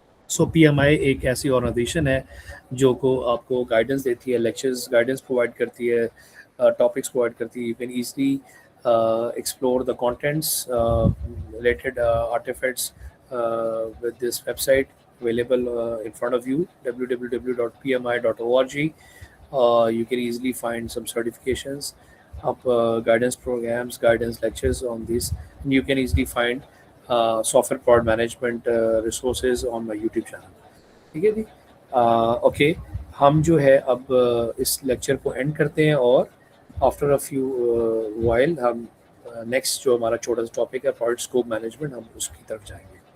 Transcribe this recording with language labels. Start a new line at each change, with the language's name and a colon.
Urdu: سو PMI ایک ایسی organization ہے جو کو آپ کو گائیڈنس دیتی ہے, لیکچرز گائیڈنس پرووائڈ کرتی ہے, ٹاپکس پرووائڈ کرتی ہے.
English: you can easily explore the contents related artifacts with this website available in front of you,
Urdu: www.pmi.org.
English: You can easily find some certifications of guidance programs, guidance lectures on this, and you can easily find software product management resources on my YouTube channel.
Urdu: ٹھیک ہے جی. Okay, ہم جو ہے اب اس lecture کو and کرتے ہیں, اور آفٹر اے فیو وائل ہم نیکسٹ جو ہمارا چھوٹا سا ٹاپک ہے پروجیکٹ اسکوپ مینجمنٹ, ہم اس کی طرف جائیں گے.